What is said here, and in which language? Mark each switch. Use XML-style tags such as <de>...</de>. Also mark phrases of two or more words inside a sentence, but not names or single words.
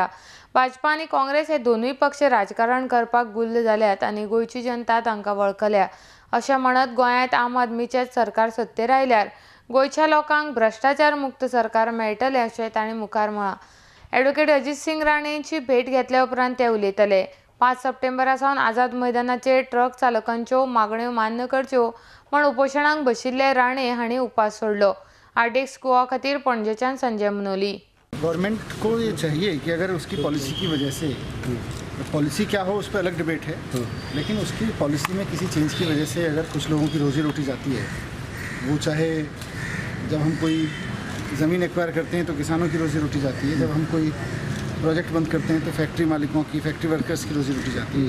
<kok>भाजपा आनी काँग्रेस हे दोनूय पक्ष राजकारण करपाक गुल्ल जाल्यात आनी गोंयची जनता तांकां वळखल्या अशें म्हणत गोंयांत आम आदमीचेच सरकार सत्तेर आयल्यार गोंयच्या लोकांक भ्रष्टाचार मुक्त सरकार मेळटलें अशें तांणी मुखार म्हळां। ॲडव्होकेट अजीत सिंग राणेंची भेट घेतल्या उपरांत ते उलयताले। 5 सप्टेंबरा सावन आझाद मैदानाचेर ट्रक चालकांच्यो मागण्यो मान्य करच्यो म्हण उपोशणाक बशिल्ले राणे हांणी उपास सोडलो। आर्टिक्स गोवा खातीर पणजेच्यान संजय मनोली।</kok> <hi>गवर्नमेंट को ये चाहिए कि अगर उसकी पॉलिसी की वजह से पॉलिसी क्या हो उस पर अलग डिबेट है, लेकिन उसकी पॉलिसी में किसी चेंज की वजह से अगर कुछ लोगों की रोजी रोटी जाती है, वो चाहे जब हम कोई ज़मीन एक्वायर करते हैं तो किसानों की रोजी रोटी जाती है, जब हम कोई प्रोजेक्ट बंद करते हैं तो फैक्ट्री मालिकों की,</hi> <en>factory workers</en> <hi>की रोजी रोटी जाती है।</hi>